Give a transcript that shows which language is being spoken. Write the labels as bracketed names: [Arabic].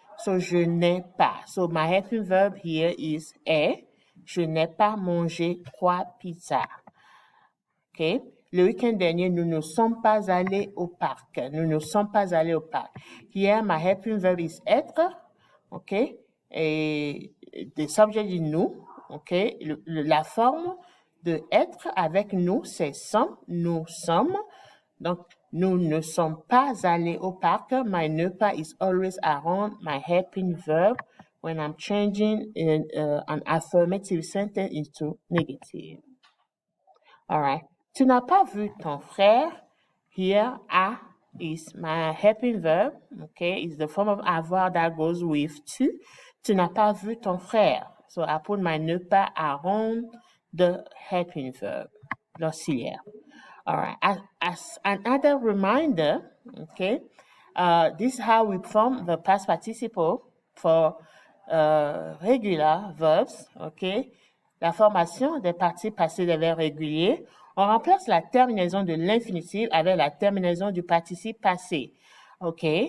[English] So, [French] je n'ai pas. [English] So, my helping verb here is est. [French] Je n'ai pas mangé 3 pizzas. OK? Le week-end dernier, nous ne sommes pas allés au parc. Nous ne sommes pas allés au parc. [English] Here, my helping verb is être. OK? Et the subject is nous. OK? [French] La forme de être avec nous, c'est sommes. Nous sommes. Donc, nous ne sommes pas allés au parc. [English] My ne pas is always around my helping verb when I'm changing an affirmative sentence into negative. All right. [French] Tu n'as pas vu ton frère. [English] Here, a is my helping verb. Okay, it's the form of avoir that goes with tu. [French] Tu n'as pas vu ton frère. [English] So I put my ne pas around the helping verb, l'auxiliaire. All right. As another reminder, okay, this is how we form the past participle for regular verbs. Okay. [French] La formation des participes passés des verbes réguliers, on remplace la terminaison de l'infinitif avec la terminaison du participe passé. OK?